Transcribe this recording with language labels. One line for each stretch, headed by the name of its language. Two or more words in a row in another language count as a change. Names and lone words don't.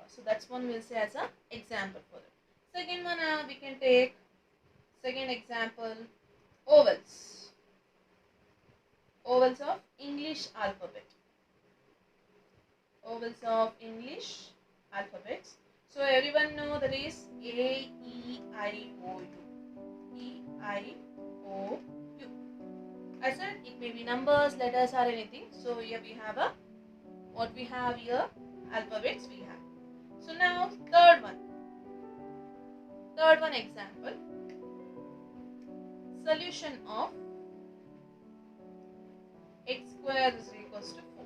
English: So that's one we'll say as a example for it. Second one we can take second example, ovals. Ovals of English alphabet. Ovals of English alphabets. So everyone know that is A, E, I, O, U. E, I, O, U. I said it may be numbers, letters or anything. So here we have what we have here, alphabets we have. So now third one example, solution of x square is equals to 4.